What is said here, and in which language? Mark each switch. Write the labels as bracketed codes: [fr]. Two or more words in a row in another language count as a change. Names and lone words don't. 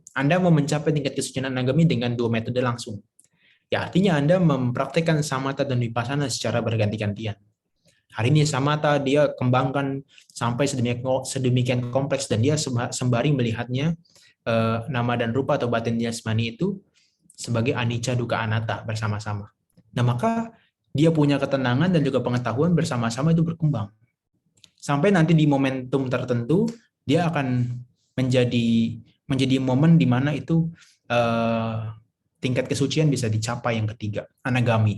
[id] Anda mau mencapai tingkat kesucian anagami dengan dua metode langsung. Ya, artinya Anda mempraktikkan samatha dan vipassana secara berganti-gantian. Hari ini samatha dia kembangkan sampai sedemikian kompleks, dan dia sembari melihatnya nama dan rupa atau batin jasmani itu sebagai [pi] anicca dukkha anatta [id] bersama-sama. Nah, maka dia punya ketenangan dan juga pengetahuan bersama-sama itu berkembang. Sampai nanti di momentum tertentu dia akan menjadi momen di mana itu tingkat kesucian bisa dicapai yang ketiga, anagami.